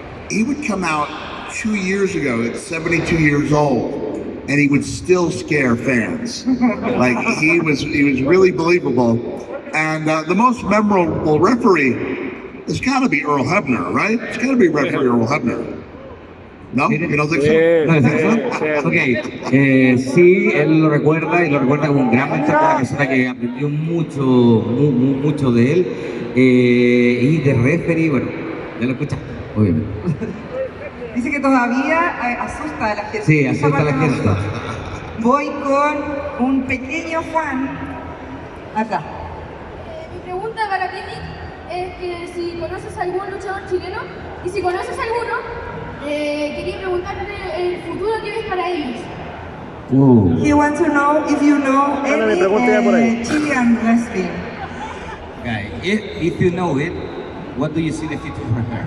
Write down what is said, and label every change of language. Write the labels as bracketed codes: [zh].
[en] He would come out 2 years ago at 72 years old, and he would still scare fans. Like he was really believable. And the most memorable referee has got to be Earl Hebner, right? It's got to be referee Earl Hebner. ¿No? ¿You don't think so? [es] Ok, sí, él lo recuerda y lo recuerda como un gran mentor, una persona que aprendió mucho de él. Y de referee, bueno, ya lo escuchaste, obviamente. Dice que todavía asusta a la gente. Sí, asusta a la gente. Voy con un pequeño Juan acá. Mi pregunta para ti, Nick, es que si conoces algún luchador chileno y si conoces alguno, quería preguntarle el futuro que ves para ellos. [en] He wants to know if you know any Chilean wrestling. Okay. If you know it, what do you see the future for her?